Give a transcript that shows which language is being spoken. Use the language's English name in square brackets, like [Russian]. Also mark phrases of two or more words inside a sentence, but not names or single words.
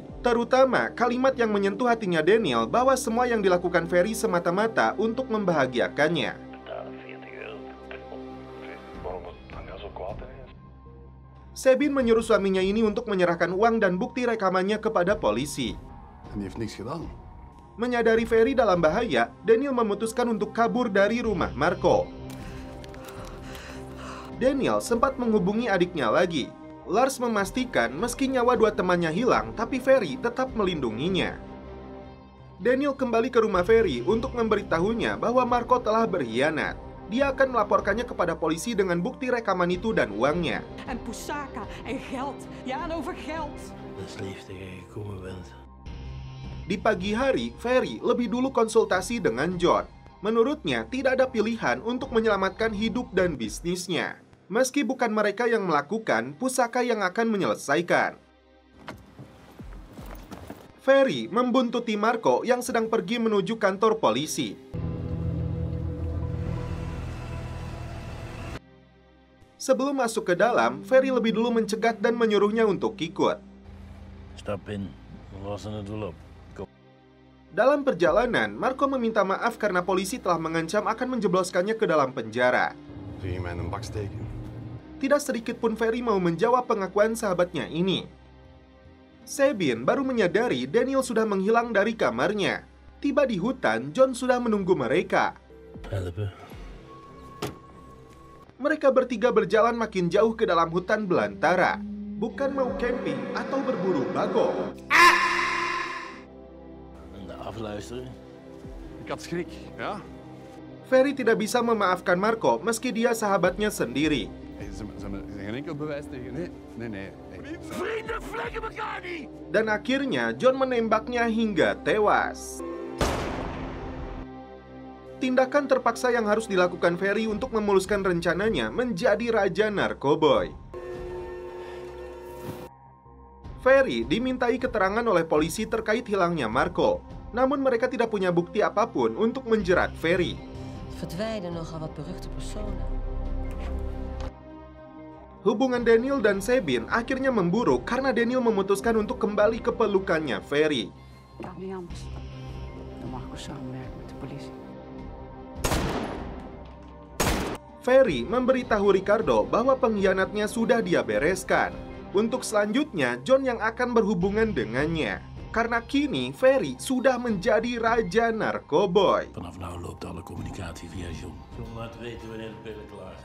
[Indonesian] Terutama kalimat yang menyentuh hatinya Daniel bahwa semua yang dilakukan Ferry semata-mata untuk membahagiakannya. Sabine menyuruh suaminya ini untuk menyerahkan uang dan bukti rekamannya kepada polisi. [Dutch] En die heeft niks gedaan. [Indonesian] Menyadari Ferry dalam bahaya, Daniel memutuskan untuk kabur dari rumah Marco. Daniel sempat menghubungi adiknya lagi. Lars memastikan meski nyawa dua temannya hilang, tapi Ferry tetap melindunginya. Daniel kembali ke rumah Ferry untuk memberitahunya bahwa Marco telah berkhianat. Dia akan melaporkannya kepada polisi dengan bukti rekaman itu dan uangnya. [Dutch] En Poussaka en geld. Ja, en over geld. Dat is lief dat jij gekomen bent. [Indonesian] Di pagi hari, Ferry lebih dulu konsultasi dengan John. Menurutnya, tidak ada pilihan untuk menyelamatkan hidup dan bisnisnya. Meski bukan mereka yang melakukan, Poussaka yang akan menyelesaikan. Ferry membuntuti Marco yang sedang pergi menuju kantor polisi. Sebelum masuk ke dalam, Ferry lebih dulu mencegat dan menyuruhnya untuk ikut. [Dutch] Stap in, we lossen het wel op. Kom. [Indonesian] Dalam perjalanan, Marco meminta maaf karena polisi telah mengancam akan menjebloskannya ke dalam penjara. [Dutch] Zie je mij in een bak steken? [Indonesian] Tidak sedikit pun Ferry mau menjawab pengakuan sahabatnya ini. Sabine baru menyadari Daniel sudah menghilang dari kamarnya. Tiba di hutan, John sudah menunggu mereka. Helpen. Mereka bertiga berjalan makin jauh ke dalam hutan belantara. Bukan mau camping atau berburu bagong. [Dutch] En de afluisteren. Ik had schrik, ja? [Indonesian] Ferry tidak bisa memaafkan Marco meski dia sahabatnya sendiri. [Dutch] Hey, ze hebben geen enkel bewijs tegen. Nee. Hey. Vrienden vlekken elkaar niet! [Indonesian] Dan akhirnya John menembaknya hingga tewas. Tindakan terpaksa yang harus dilakukan Ferry untuk memuluskan rencananya menjadi raja narkoboy. Ferry dimintai keterangan oleh polisi terkait hilangnya Marco. Namun mereka tidak punya bukti apapun untuk menjerat Ferry. [Dutch] Verdwijnen nogal wat beruchte personen. [Indonesian] Hubungan Daniel dan Sabine akhirnya memburuk karena Daniel memutuskan untuk kembali ke pelukannya Ferry. [Dutch] Kan niet anders. Dan mag ik ook samenwerken met de politie. [Indonesian] Ferry memberitahu Ricardo bahwa pengkhianatnya sudah dia bereskan. Untuk selanjutnya, John yang akan berhubungan dengannya. Karena kini Ferry sudah menjadi raja narkoboy. [Dutch] Vanaf nou loopt alle communicatie via John. John laat weten wanneer de pillen klaar zijn.